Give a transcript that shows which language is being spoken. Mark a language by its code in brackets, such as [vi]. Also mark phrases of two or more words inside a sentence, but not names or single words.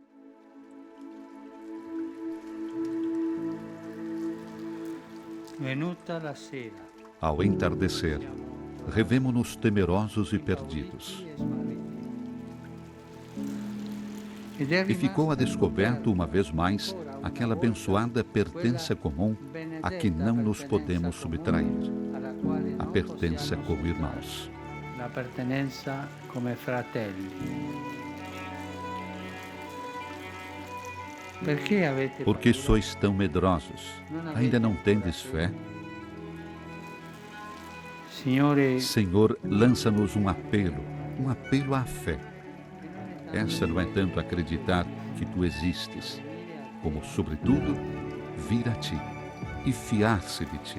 [pt] Ao entardecer, revemo-nos temerosos e perdidos. E ficou a descoberto uma vez mais aquela abençoada pertença comum a que não nos podemos subtrair, a pertença como irmãos. [it] La pertenenza come fratelli. [pt] Por que sois tão medrosos? Ainda não tendes fé? Senhor, lança-nos um apelo à fé. Essa não é tanto acreditar que tu existes, como, sobretudo, vir a ti e fiar-se de ti.